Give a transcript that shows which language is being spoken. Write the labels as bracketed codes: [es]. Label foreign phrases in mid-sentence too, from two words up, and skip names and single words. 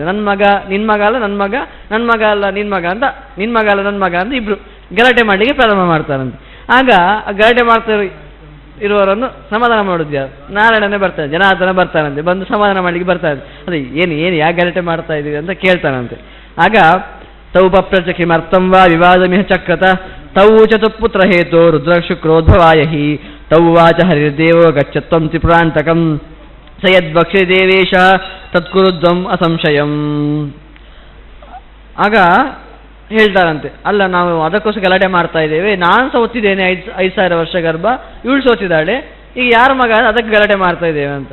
[kn] ನನ್ನ ಮಗ, ನಿನ್ನ ಮಗ ಅಲ್ಲ ನನ್ನ ಮಗ, ನನ್ನ ಮಗ ಅಲ್ಲ ನಿನ್ನ ಮಗ ಅಂತ, ನಿನ್ನ ಮಗ ಅಲ್ಲ ನನ್ನ ಮಗ ಅಂತ ಇಬ್ರು ಗಲಾಟೆ ಮಾಡಲಿಕ್ಕೆ ಪ್ರಾರಂಭ ಮಾಡ್ತಾರಂತೆ. ಆಗ ಗಲಾಟೆ ಮಾಡ್ತಾರೆ, ಇರುವವರನ್ನು ಸಮಾಧಾನ ಮಾಡೋದು ಯಾರು? ನಾರಾಯಣನೇ ಬರ್ತಾನೆ, ಜನಾರ್ದನ ಬರ್ತಾನಂತೆ, ಬಂದು ಸಮಾಧಾನ ಮಾಡಲಿಕ್ಕೆ ಬರ್ತಾನೆ. ಅದೇ ಏನು ಯಾಕೆ ಗಲಾಟೆ ಮಾಡ್ತಾ ಇದ್ದೀವಿ ಅಂತ ಕೇಳ್ತಾನಂತೆ. [sa] ಆಗ ತೌ ಪಪ್ರಚ ಕಿಮರ್ಥಂ ವಾ ವಿವಾದಮಿಹ ಚಕ್ರತ ತೌ ಚತುಪುತ್ರ ಹೇತೋ ರುದ್ರ ಶುಕ್ರೋದ್ಭವಾಯ ಹಿ ತೌ ವಾಚ ಹರಿರ್ದೇವೋ ಗಚ್ಚತ್ವಂ ತ್ರಿಪುರಾಂತಕಂ ಸ ಯದ್ವಕ್ಷಿ ದೇವೇಶ ತತ್ಕುರುದ್ವಂ ಅಸಂಶಯಂ. [kn] ಆಗ ಹೇಳ್ತಾರಂತೆ, ಅಲ್ಲ ನಾವು ಅದಕ್ಕೋಸ್ಕರ ಗಲಾಟೆ ಮಾಡ್ತಾ ಇದ್ದೇವೆ, ನಾನು ಸಹ ಒತ್ತಿದ್ದೇನೆ 5,000 ವರ್ಷ ಗರ್ಭ, ಇವಳು ಸೋತಿದ್ದಾಳೆ, ಈಗ ಯಾರ ಮಗ ಅದಕ್ಕೆ ಗಲಾಟೆ ಮಾಡ್ತಾ ಇದ್ದೇವೆ ಅಂತ.